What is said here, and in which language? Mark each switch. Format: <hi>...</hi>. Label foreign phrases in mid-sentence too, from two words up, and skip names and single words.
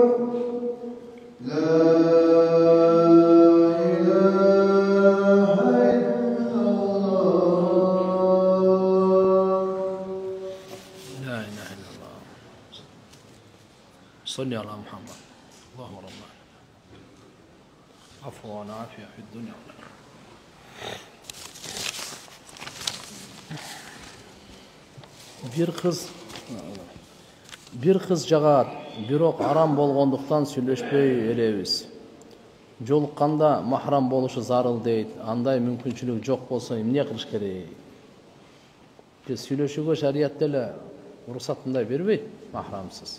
<ar>لا إله إلا الله. لا إله إلا الله. صل على محمد. اللهم ربنا عفو وعافية في الدنيا والآخرة.</ar> <ky>Bir kız жагат, бирок арам болгондуктан сүйлөшпөй элебиз. Жолукканда махрам болушу зарыл дейт. Андай мүмкүнчүлүк жок болсо эмне кылыш керек? Биз сүйлөшүүгө шарият деле уруксат мындай бербейт, махрамсыз.</ky>